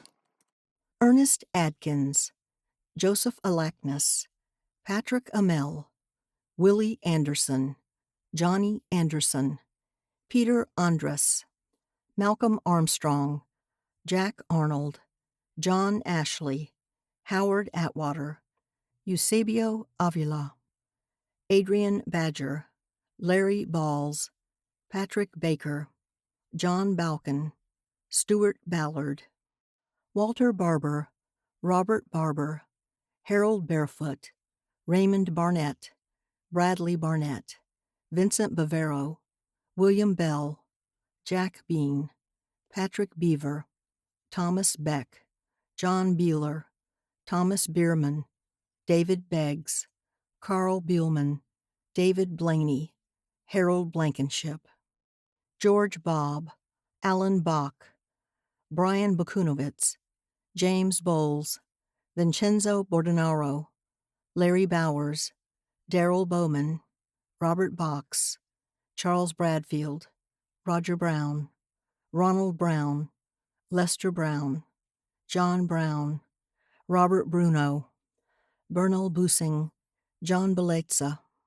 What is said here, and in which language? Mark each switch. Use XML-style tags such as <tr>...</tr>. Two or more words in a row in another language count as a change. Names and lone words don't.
<en>Ernest Adkins, Joseph Alakness, Patrick Amell, Willie Anderson, Johnny Anderson, Peter Andrus, Malcolm Armstrong, Jack Arnold, John Ashley, Howard Atwater, Eusebio Avila, Adrian Badger, Larry Balls, Patrick Baker, John Balkin, Stuart Ballard, Walter Barber, Robert Barber, Harold Barefoot, Raymond Barnett, Bradley Barnett, Vincent Bavero, William Bell, Jack Bean, Patrick Beaver, Thomas Beck, John Beeler, Thomas Bierman, David Beggs, Carl Bielman, David Blaney, Harold Blankenship, George Bobb, Alan Bach, Brian Bakunowitz, James Bowles, Vincenzo Bordenaro, Larry Bowers, Darrell Bowman, Robert Box, Charles Bradfield, Roger Brown, Ronald Brown, Lester Brown, John Brown, Robert Bruno, Bernal Busing, John Belezza,</en>